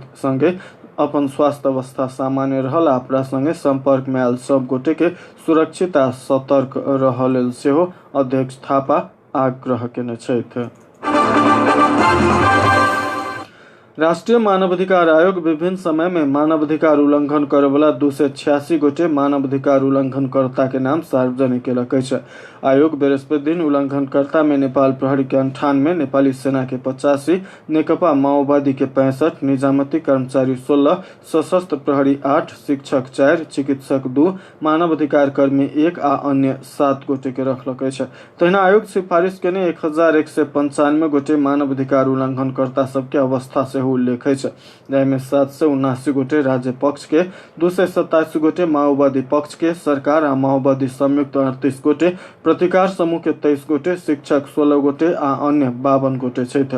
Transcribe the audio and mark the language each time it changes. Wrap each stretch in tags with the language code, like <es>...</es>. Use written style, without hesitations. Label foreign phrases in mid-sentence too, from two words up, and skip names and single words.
<mai>संगे अपन स्वास्थ्य अवस्था सामान्य रहल आ अपना संगे संपर्क में आयल सब गोटे के सुरक्षित आ सतर्क रहल लेल सेहो अध्यक्ष थापा आग्रह केने छथि। राष्ट्रीय मानवाधिकार आयोग विभिन्न समय में मानवाधिकार उल्लंघन करे वाला 286 गोटे मानवाधिकार उल्लंघनकर्ता के नाम सार्वजनिक केलक अछि। आयोग बृहस्पति दिन उल्लंघनकर्ता में नेपाल प्रहरी के 98, नेपाली सेना के 85, नेकपा माओवादी के 65, निजामती कर्मचारी 16, सशस्त्र प्रहरी 8, शिक्षक 4, चिकित्सक 2, मानवाधिकार कर्मी 1 आ अन्य 7 गोटे के रखलक अछि। तहिना आयोग सिफारिश केने 1195 गोटे मानवाधिकार उल्लंघनकर्ता सबके अवस्था से उल्लेख अछि, जाहिमे 779 गोटे राज्य पक्ष के, 227 गोटे माओवादी पक्ष के, सरकार आ माओवादी संयुक्त 38 गोटे, प्रतिकार समूह के 23 गोटे, शिक्षक 16 गोटे आ अन्य 52 गोटे छथि।</mai>